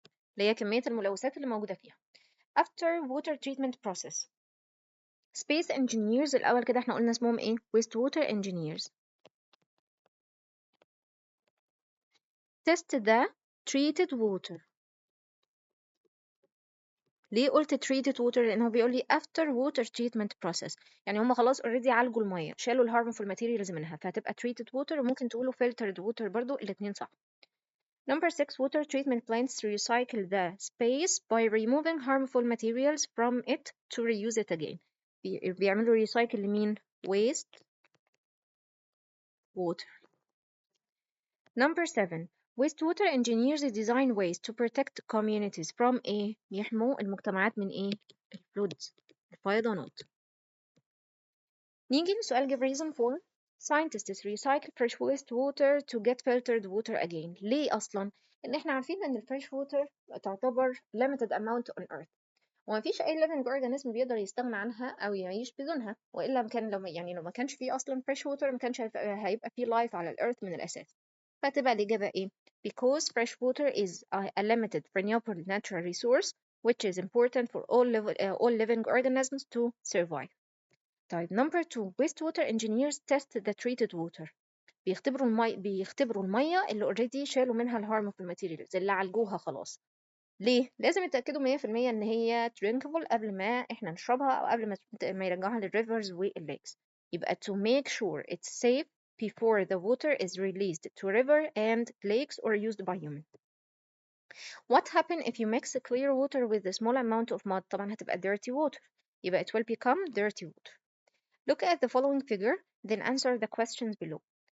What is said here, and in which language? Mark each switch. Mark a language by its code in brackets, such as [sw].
[ar] اللي هي كمية الملوثات اللي موجودة فيها. [en] After water treatment process. [ar] Space engineers الأول كده احنا قلنا اسمهم ايه؟ Wastewater engineers. [en] Test the treated water. [ar] ليه قلت treated water؟ لأن هو بيقول لي [en] after water treatment process، [ar] يعني هم خلاص already عالجوا المية، شالوا ال harmful materials منها، فهتبقى treated water، وممكن تقولوا filtered water برضو، الاتنين صح. [en] Number 6, water treatment plants recycle the space by removing harmful materials from it to reuse it again. [ar] بيعملوا recycle لمين؟ waste water. [en] Number 7, wastewater engineers design ways to protect communities from [ar] ايه؟ يحموا المجتمعات من ايه؟ الفلودز، الفيضانات. نيجي لسؤال [en] give reason for. Scientists recycle fresh wastewater to get filtered water again. [ar] ليه أصلا؟ إن إحنا عارفين إن الفريش water تعتبر [en] limited amount on earth، [ar] ومفيش أي living organism بيقدر يستغنى عنها أو يعيش بدونها، وإلا كان لو ما كانش فيه أصلا fresh water ما كانش هيبقى فيه life على الأرث من الأساس. فتبقى الإجابة إيه؟ [en] Because fresh water is a limited renewable natural resource which is important for all living organisms to survive. طيب number 2, wastewater engineers test the treated water. [ar] بيختبروا المية اللي already شالوا منها ال harmful materials اللي عالجوها خلاص. ليه؟ لازم يتأكدوا 100% إن هي drinkable قبل ما إحنا نشربها أو قبل ما يرجعوها للrivers والليكس. [en] يبقى to make sure it's safe before the water is released to river and lakes or used by humans. What happens if you mix clear water with a small amount of mud؟ [ar] طبعا هتبقى [en] dirty water. يبقى it will become dirty water. Look at the following figure, then answer the questions below.